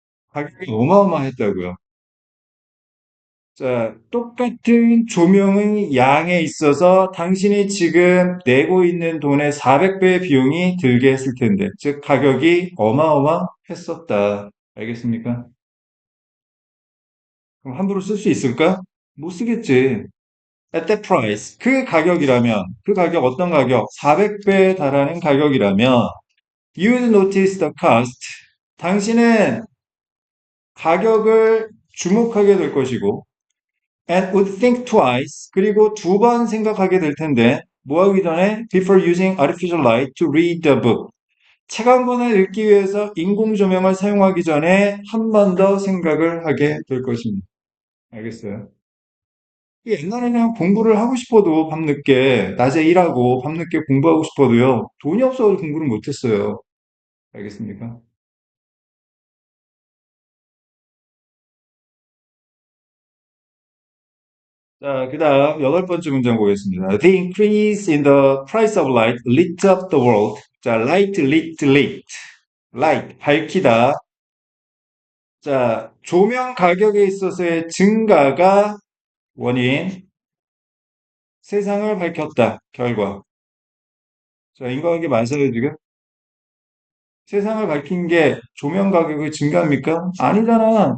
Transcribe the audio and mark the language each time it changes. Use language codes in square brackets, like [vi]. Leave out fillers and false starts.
[ko] 가격이 어마어마했다고요. 자, 똑같은 조명의 양에 있어서 당신이 지금 내고 있는 돈의 400배의 비용이 들게 했을 텐데, 즉 가격이 어마어마했었다. 알겠습니까? 그럼 함부로 쓸 수 있을까? 못 쓰겠지. [en] At that price. [ko] 그 가격이라면, 그 가격 어떤 가격? 400배에 달하는 가격이라면, [en] you would notice the cost. [ko] 당신은 가격을 주목하게 될 것이고, [en] and would think twice. [ko] 그리고 두 번 생각하게 될 텐데, 뭐 하기 전에? [en] Before using artificial light to read the book. [ko] 책 한 권을 읽기 위해서 인공 조명을 사용하기 전에 한 번 더 생각을 하게 될 것입니다. 알겠어요? 옛날에는 공부를 하고 싶어도 밤늦게, 낮에 일하고 밤늦게 공부하고 싶어도요, 돈이 없어서 공부를 못했어요. 알겠습니까? 자, 그 다음 여덟 번째 문장 보겠습니다. [en] The increase in the price of light lit up the world. [ko] 자, light, lit, lit. light, 밝히다. 자, 조명 가격에 있어서의 증가가 원인, 세상을 밝혔다. 결과. 자, 인과관계 맞아요, 지금? 세상을 밝힌 게 조명 가격의 증가입니까? 아니잖아.